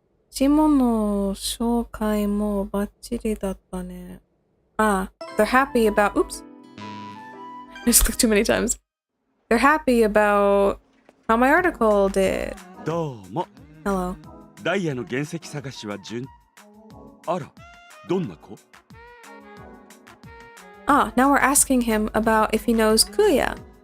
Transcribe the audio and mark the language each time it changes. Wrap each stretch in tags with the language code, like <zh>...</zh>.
<ja>シモの紹介もバッチリだったね。</ja> <en>Ah, they're happy about... Oops. I just clicked too many times. They're happy about how my article did.</en> <ja>どうも。</ja> <en>Hello.</en> <ja>ダイヤの原石探しは順。あら、どんな子？</ja> <en>Ah, now we're asking him about if he knows Kuuya.</en>